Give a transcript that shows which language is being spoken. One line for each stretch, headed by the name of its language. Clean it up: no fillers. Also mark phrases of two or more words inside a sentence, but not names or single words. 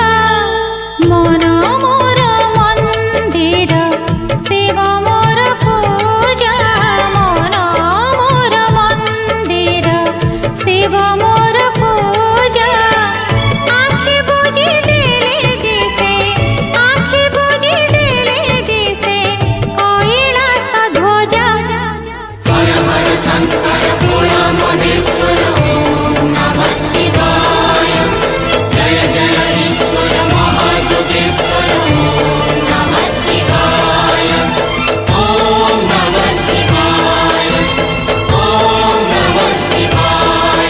Odia: ମନ ମୋର ମନ୍ଦିର, ଶିବ ମୋର ପୂଜା। ମନ ମୋର ମନ୍ଦିର, ଶିବ ମୋର ପୂଜା। ଆଖି ବୁଜି ଦେଲେ ଦିଶେ, ଆଖି ବୁଜି ଦେଲେ ଦିଶେ କୈଳାସ ଧ୍ୱଜା।
Hindi: हर हर शंकर भोला महेश्वर
Sanskrit: ओम नमः शिवाय।
Hindi: जय जय ईश्वर महायोगेश्वर
Sanskrit: ओम नमः शिवाय। ओम नमः शिवाय। ओम नमः शिवाय।